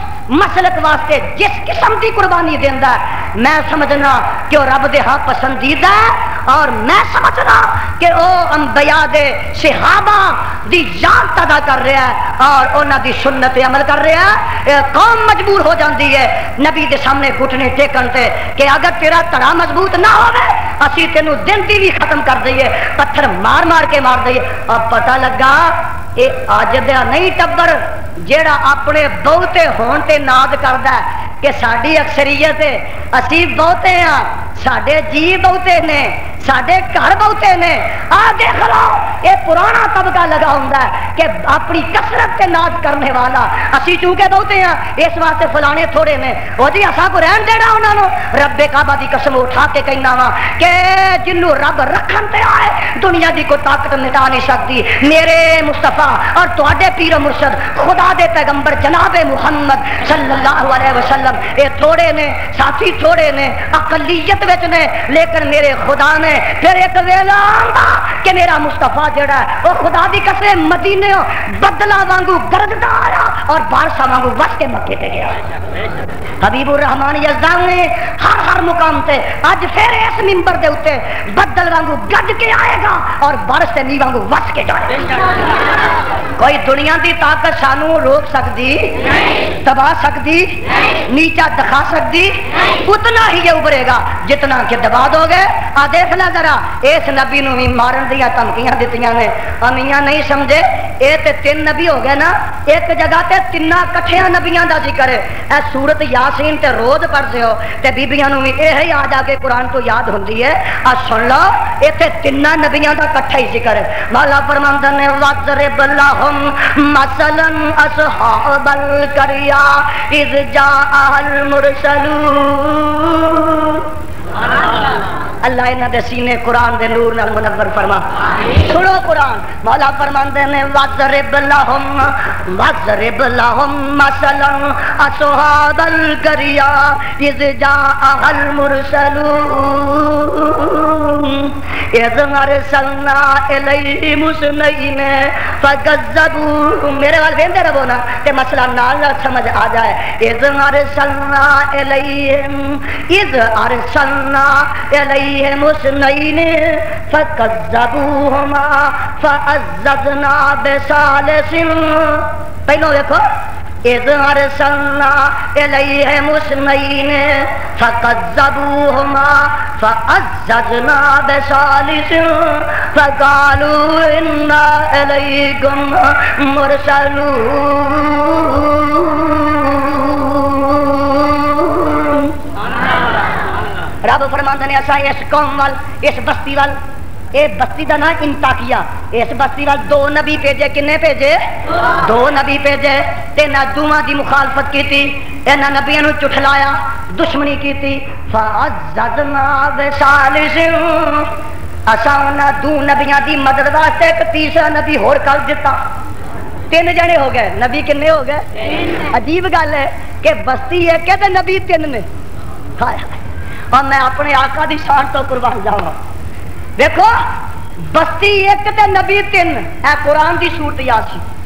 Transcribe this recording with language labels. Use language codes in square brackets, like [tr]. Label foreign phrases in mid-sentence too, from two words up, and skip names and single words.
[pa] مسلک واسطے جس قسم کی قربانی دینا ہے میں سمجھنا کہ وہ رب دے ہاں پسندیدہ ہے، اور میں سمجھنا کہ وہ انبیاء دے صحابہ دی یاد ادا کر رہا ہے اور انہاں دی سنت عمل کر رہا ہے۔ قوم مجبور ہو جاندی ہے نبی دے سامنے گھٹنے ٹیکن تے کہ اگر تیرا تڑا مضبوط نہ ہوے اسی تینوں دن دی بھی ختم کر دئیے، پتھر مار مار کے مار دئیے۔ اب پتہ لگا اے اج دا نہیں ٹبر جیڑا اپنے بہتے ہون تے ناد کردا ہے کہ ساڈی اکثریت ہے، اسی بہتے ہاں، ساڈے جی بہتے نے، ساڈے گھر بہتے نے۔ آ دیکھ لو یہ پرانا طبقہ لگا ہوندا ہے کہ اپنی کثرت تے ناز کرنے والا، اسی چونکہ بہتے ہیں اس واسطے فلانے تھوڑے نے، وہ جی اساں کو رہن دینا انہاں نو۔ رب کعبہ دی قسم اٹھا کے کہنا وا کہ جنوں رب رکھن تے آئے دنیا دی کوئی طاقت مٹا نہیں سکتی۔ میرے مصطفیٰ اور تواڈے پیر و مرشد خدا دے پیغمبر جناب محمد [ar] صلی اللہ علیہ وسلم [pa] یہ تھوڑے نے، ساتھی تھوڑے نے، اقلیت وچ نے، لیکن میرے خدا نے پھر ایک ویلا آندا کہ میرا مصطفیٰ جڑا ہے وہ خدا دی قسم مدینے بدلا وانگو گرجدا آیا اور بارشا وانگو وس کے مکے تے گیا۔ حبیب الرحمان یزدان نے ہر مقام تے اج پھر اس منبر دے اوتے بدل وانگو گرج کے آئے گا اور بارش تے نہیں وانگو وس کے جائے گا۔ کوئی دنیا دی طاقت سانو روک سکتی، دبا سکتی، نیچا دکھا سکتی؟ [ur] اتنا ہی یہ ابھرے گا جتنا کہ دبا دو گے۔ [pa] آ دیکھ لے ذرا اس نبی نو بھی مارن دیا دھمکیاں دتیاں نے، امیاں نہیں سمجھے اے تے تین نبی ہو گئے نا، ایک جگہ تے تینا کٹھیاں نبیاں دا ذکر ہے۔ اے سورت یاسین تے روز پڑھتے ہو تے بیبیاں نو بھی یہ آ جا کے قرآن تو یاد ہوندی ہے۔ آ سن لو ایتھے تینا نبیاں دا کٹھا ہی ذکر ہے۔ مولا فرماندا نے [ar] وَاضْرِبْ لَهُمْ مَثَلًا أَصْحَابَ الْقَرْيَةِ إِذْ جَاءَهَا الْمُرْسَلُونَ۔ [pa] اللہ انہاں دے سینے قرآن دے نور نال منور فرما۔ سنو قرآن، مولا فرماندے نے [ar] وَاضْرِبْ لَهُمْ مَثَلًا أَصْحَابَ الْقَرْيَةِ إِذْ جَاءَهَا الْمُرْسَلُونَ إِذْ أَرْسَلْنَا إِلَيْهِمُ اثْنَيْنِ فَكَذَّبُوهُمْ۔ [pa] میرے وال ویندے رہو نا تے مسئلہ نال سمجھ آ جائے۔ [ar] إِذْ أَرْسَلْنَا إِلَيْهِمُ اثْنَيْنِ فَكَذَّبُوهُمَا فَعَزَّزْنَا بِثَالِثٍ۔ [pa] پہلو دیکھو [ar] إِذْ أَرْسَلْنَا إِلَيْهِمُ اثْنَيْنِ فَكَذَّبُوهُمَا فَعَزَّزْنَا بِثَالِثٍ فَقَالُوا إِنَّا إِلَيْكُمْ مُرْسَلُونَ۔ [pa] رب فرماندے نے اساں اس قوم وال، اس بستی وال، اے بستی دا نام انطاکیہ، اس بستی وال دو نبی بھیجے۔ کنے بھیجے؟ دو نبی بھیجے تے نہ دوواں دی مخالفت کیتی، انہاں نبیاں نو چٹھلایا، دشمنی کیتی۔ [ar] فعززنا بثالث، [pa] اساں انہاں دو نبیاں دی مدد واسطے ایک تیسرا نبی ہور کر دتا۔ تین جنے ہو گئے، نبی کنے ہو گئے؟ عجیب گل ہے کہ بستی ہے کہ نبی تین نے۔ ہائے اور میں اپنے آقا دی شان تو قربان جاواں۔ دیکھو بستی ایک تے نبی تین، اے قرآن دی صورت یاسین۔